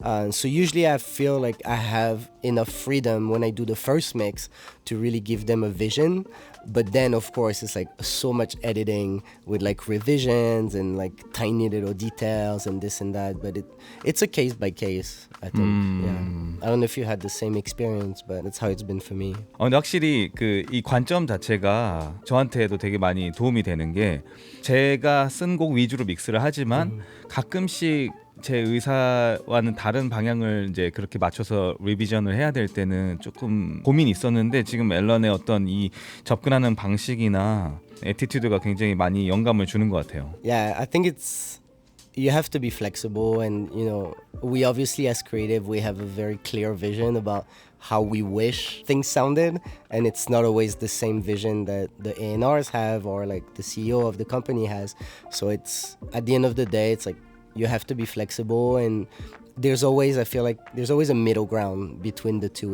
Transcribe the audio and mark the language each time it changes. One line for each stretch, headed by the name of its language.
English: So usually I feel like I have enough freedom when I do the first mix to really give them a vision. But then of course it's like so much editing with like revisions and like tiny little details and this and that. But it's a case by case, I think. Yeah. I don't know if you had the same experience, but that's how it's been for me.
Korean: 근데 확실히 그 이 관점 자체가 저한테도 되게 많이 도움이 되는 게, 제가 쓴 곡 위주로 믹스를 하지만 가끔씩 제 의사와는 다른 방향을 이제 그렇게 맞춰서 리비전을 해야 될 때는 조금 고민이 있었는데, 지금 앨런의 어떤 이 접근하는 방식이나 애티튜드가 굉장히 많이 영감을 주는 것 같아요.
English: Yeah, I think you have to be flexible, and you know, we obviously as creative, we have a very clear vision about how we wish things sounded, and it's not always the same vision that the A&Rs have or like the CEO of the company has. So it's, at the end of the day, it's like you have to be flexible, and there's always, I feel like there's always a middle ground between the two.